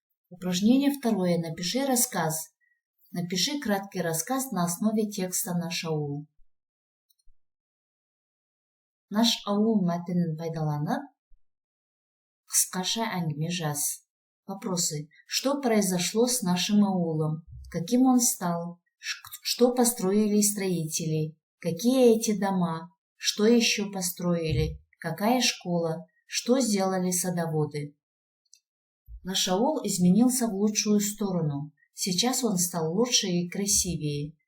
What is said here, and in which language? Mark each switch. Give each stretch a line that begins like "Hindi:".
Russian: Упражнение 2. Напиши рассказ. Напиши краткий рассказ на основе текста «Наш аул».
Kazakh: Наш аул мәтінін пайдаланып, қысқаша әңгіме жаз.
Russian: Вопросы. Что произошло с нашим аулом? Каким он стал? Что построили строители? Какие эти дома? Что еще построили? Какая школа? Что сделали садоводы? Наш аул изменился в лучшую сторону. Сейчас он стал лучше и красивее.